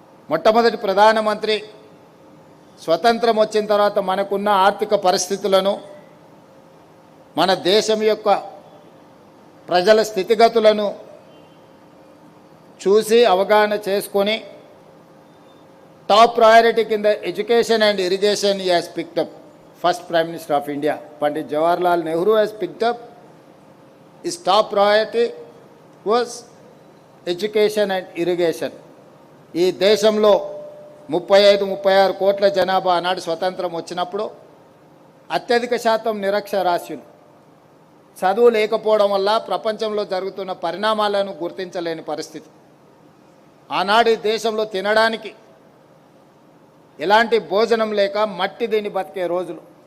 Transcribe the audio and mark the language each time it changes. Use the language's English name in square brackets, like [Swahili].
[Telugu] మొట్టమొదటి ప్రధానమంత్రి స్వతంత్రం వచ్చిన తర్వాత మనకున్న ఆర్థిక పరిస్థితులను, మన దేశం యొక్క ప్రజల స్థితిగతులను చూసి అవగాహన చేసుకొని టాప్ ప్రయారిటీ కింద [English] Education and irrigation he has picked up. First Prime Minister of India, Pandit Jawaharlal Nehru has picked up. His top priority was education and irrigation. [Telugu] ఈ దేశంలో 35-36 కోట్ల జనాభా ఆనాడు స్వతంత్రం వచ్చినప్పుడు అత్యధిక శాతం నిరక్షరాస్యులు, చదువు లేకపోవడం వల్ల ప్రపంచంలో జరుగుతున్న పరిణామాలను గుర్తించలేని పరిస్థితి. ఆనాడు ఈ దేశంలో తినడానికి ఎలాంటి భోజనం లేక మట్టి తిని బతికే రోజులు.